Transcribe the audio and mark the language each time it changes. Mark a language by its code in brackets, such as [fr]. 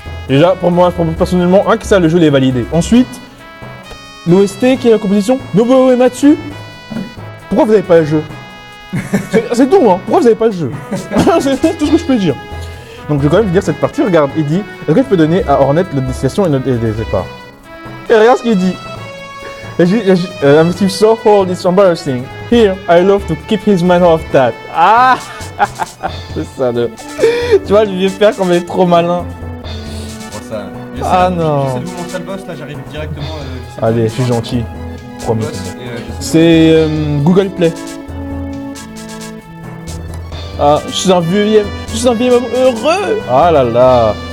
[fr] Déjà, pour moi, personnellement, que ça, le jeu, il est validé. Ensuite, l'OST qui est la composition, Nobuo Uematsu. Pourquoi vous n'avez pas le jeu? C'est tout, hein. Pourquoi vous n'avez pas le jeu? C'est tout ce que je peux dire. Donc, je vais quand même dire cette partie. Regarde, il dit, est-ce que tu peux donner à Hornet la destination et les départs? Et regarde ce qu'il dit. [en] I'm still so old, it's embarrassing. Here, I love to keep his mind off that. [fr] Ah, c'est ça, le... Tu vois, le vieux père, comme il est trop malin. Bon, ça, Ah non. J'essaie de vous montrer le boss, là j'arrive directement. Allez, je suis gentil. Promis. C'est C'est Google Play. Ah, je suis un vieux homme heureux. Ah là là.